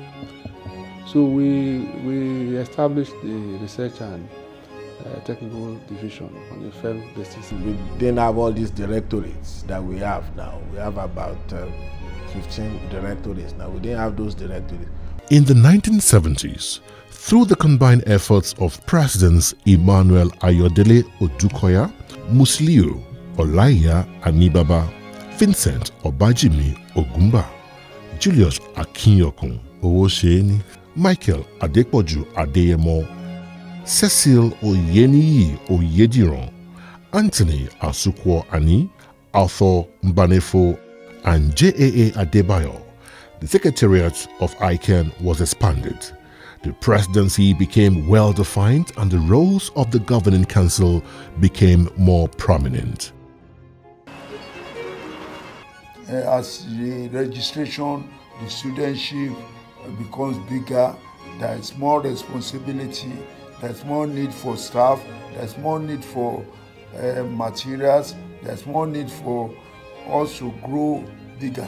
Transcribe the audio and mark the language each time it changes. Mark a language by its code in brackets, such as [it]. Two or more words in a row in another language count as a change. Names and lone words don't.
[en] So we established the Research and Technical Division on a firm basis. We didn't have all these directorates that we have now. We have about 15 directorates now. We didn't have those directorates. In the 1970s, through the combined efforts of Presidents Emmanuel Ayodele Odukoya, Musliu Olaiya Anibaba, Vincent Obajimi Ogumba, Julius Akinyokun Owoseni, Michael Adepoju Adeyemo, Cecil Oyeniyi Oyediran, Anthony Asukwo Ani, Arthur Mbanefo, and J.A.A. Adebayo, the secretariat of Ican was expanded. The presidency became well-defined and the roles of the governing council became more prominent. As the registration, the studentship becomes bigger, there is more responsibility, there's more need for staff, there's more need for materials, there's more need for us to grow bigger.